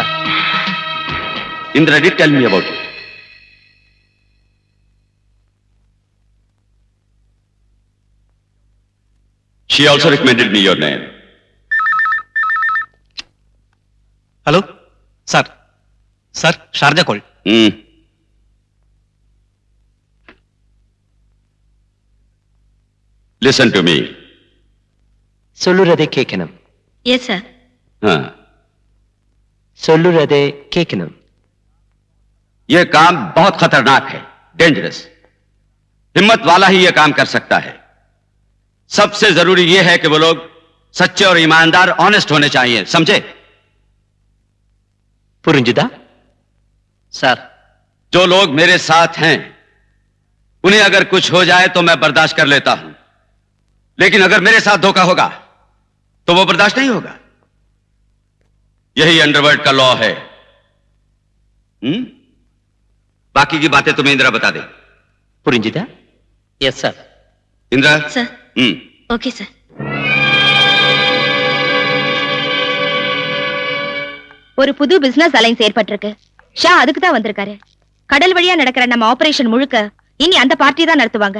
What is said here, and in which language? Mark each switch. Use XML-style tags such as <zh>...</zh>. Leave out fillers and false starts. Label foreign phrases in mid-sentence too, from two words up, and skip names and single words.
<en>Indra did tell me about it. She also recommended me your name.</en> <ta>ஹலோ சார். சார், ஷார்ஜா கால்.</ta> <en>Listen to me.</en> <ta>சொல்லுறதை கேட்கணும்.</ta> <en>yes sir.</en> <hi>हाँ.</hi> <ta>சொல்லுறதை கேட்கணும்.</ta> <hi>ये काम बहुत खतरनाक है, डेंजरस. हिम्मत वाला ही ये काम कर सकता है. सबसे जरूरी ये है कि वो लोग सच्चे और ईमानदार, ऑनेस्ट होने चाहिए, समझे?</hi> <ta>புரிஞ்சுதா? சார்,</ta> <hi>जो लोग मेरे साथ हैं उन्हें अगर कुछ हो जाए तो मैं बर्दाश्त कर लेता हूं, लेकिन अगर मेरे साथ धोखा होगा तो वो बर्दाश्त नहीं होगा. यही अंडरवर्ल्ड का लॉ है. बाकी की बातें तुम्हें इंदिरा बता दे.</hi> <ta>புரிஞ்சுதா?</ta> <en>yes sir.</en> <hi>इंदिरा.</hi> <en>sir. okay sir.</en> <ta>ஒரு புது</ta> <en>business alliance</en> <ta>ஏற்பட்டிருக்கு. ஷா அதுக்கு தான் வந்திருக்காரு. கடல் வழியா நடக்கிற நம்ம ஆபரேஷன் முழுக்க இனி அந்த பார்ட்டி தான் நடத்துவாங்க.</ta>